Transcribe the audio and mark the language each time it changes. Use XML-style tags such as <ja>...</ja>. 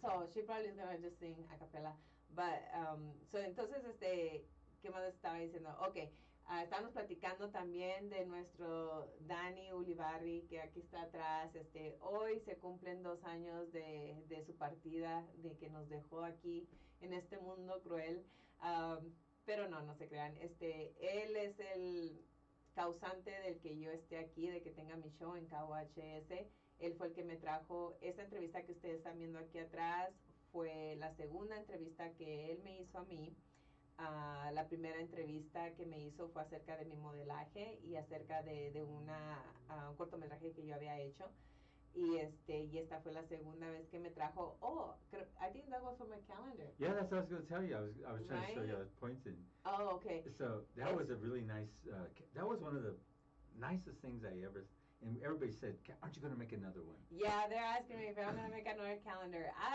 <en>So she probably is gonna just sing a capella.</en> <es>But, entonces, ¿qué más estaba diciendo? Okay. Estábamos platicando también de nuestro Dani Ulibarri, que aquí está atrás. Hoy se cumplen 2 años de su partida, de que nos dejó aquí en este mundo cruel. Pero no se crean. Él es el causante del que yo esté aquí, de que tenga mi show en KUHS. Él fue el que me trajo esta entrevista que ustedes están viendo aquí atrás. Fue la segunda entrevista que él me hizo a mí. La primera entrevista que me hizo fue acerca de mi modelaje y acerca de un cortometraje que yo había hecho. Y esta fue la segunda vez que me trajo.</es> <en>I think that was from my calendar. Yeah, that's what I was going to tell you. I was trying to show you. I was pointing. Oh, okay. So that was a really nice. That was one of the nicest things I ever. And everybody said, "Aren't you going to make another one?" Yeah, they're asking me if I'm going to make another calendar.</en>